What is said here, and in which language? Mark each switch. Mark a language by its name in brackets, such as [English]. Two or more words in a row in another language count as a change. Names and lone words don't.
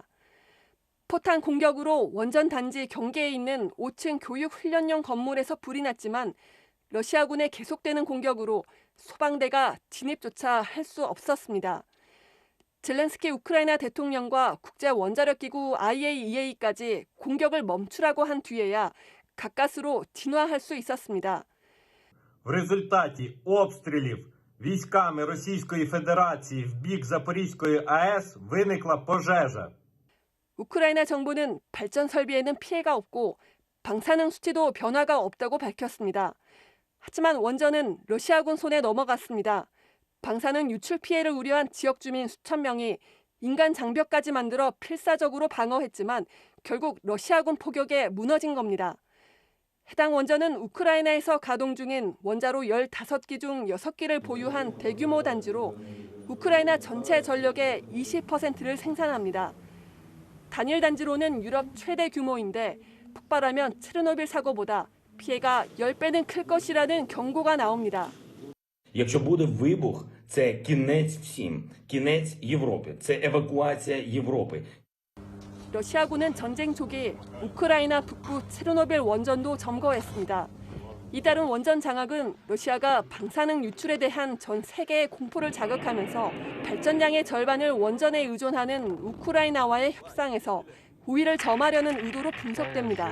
[Korean] 포탄 공격으로 원전 단지 경계에 있는 5층 교육훈련용 건물에서 불이 났지만 러시아군의 계속되는 공격으로 소방대가 진입조차 할 수 없었습니다. 젤렌스키 우크라이나 대통령과 국제원자력기구 IAEA까지 공격을 멈추라고 한 뒤에야 가까스로 진화할 수 있었습니다. [Ukrainian] В результаті обстрілів військами Російської Федерації в бік Запорізької АЕС виникла пожежа. [Korean] 우크라이나 정부는 발전 설비에는 피해가 없고 방사능 수치도 변화가 없다고 밝혔습니다. 하지만 원전은 러시아군 손에 넘어갔습니다. 방사능 유출 피해를 우려한 지역 주민 수천 명이 인간 장벽까지 만들어 필사적으로 방어했지만 결국 러시아군 포격에 무너진 겁니다. 해당 원전은 우크라이나에서 가동 중인 원자로 15기 중 6기를 보유한 대규모 단지로 우크라이나 전체 전력의 20%를 생산합니다. 단일 단지로는 유럽 최대 규모인데 폭발하면 체르노빌 사고보다 피해가 10배는 클 것이라는 경고가 나옵니다. [Ukrainian] Якщо буде вибух, це кінець всім, кінець Європи, це евакуація Європи. [Korean] 러시아군은 전쟁 초기 우크라이나 북부 체르노빌 원전도 점거했습니다. 이따른 원전 장악은 러시아가 방사능 유출에 대한 전 세계의 공포를 자극하면서 발전량의 절반을 원전에 의존하는 우크라이나와의 협상에서 우위를 점하려는 의도로 분석됩니다.